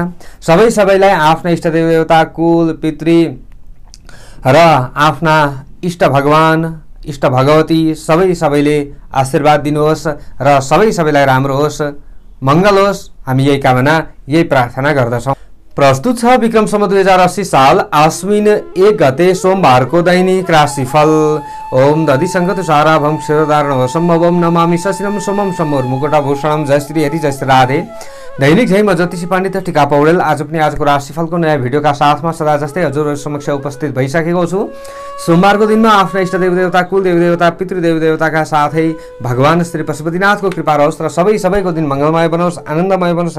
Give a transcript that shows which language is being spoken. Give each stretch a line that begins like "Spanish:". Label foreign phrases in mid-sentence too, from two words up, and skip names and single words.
Nepali: सबैलाई आफ्ना इष्ट देवता कुल पितृ र आफ्ना इष्ट भगवान इष्ट भगवती सबैले आशीर्वाद दिनुहोस् र सबैलाई राम्रो होस्, मंगल होस्। हामी यही कामना यही प्रार्थना गर्दछौं। प्रस्तुत छ विक्रम सम्वत 2080 साल आश्विन 1 गते सोमबारको दैनिक राशिफल।
Sanskrit: ओम दधि संगत साराभम क्षीरधारण संभवम नमामि शशिरम सोमम समोर मुकुटाभूषणम। जय श्री हरि जय श्री राधे।
Nepali: दैनिक जय म ज्योतिषी पण्डित टिका पौडेल आज पनि आजको राशिफलको नयाँ भिडियोका साथमा सदा जस्तै हजुरहरु समक्ष उपस्थित भइसकेको छु। सोमबारको दिनमा आफ्ना इष्ट देवदेवता कुल देवदेवता पितृ देवदेवताका साथै भगवान श्री पशुपतिनाथको कृपा रहोस् र सबैको दिन मंगलमय बनोस्, आनन्दमय बनोस्।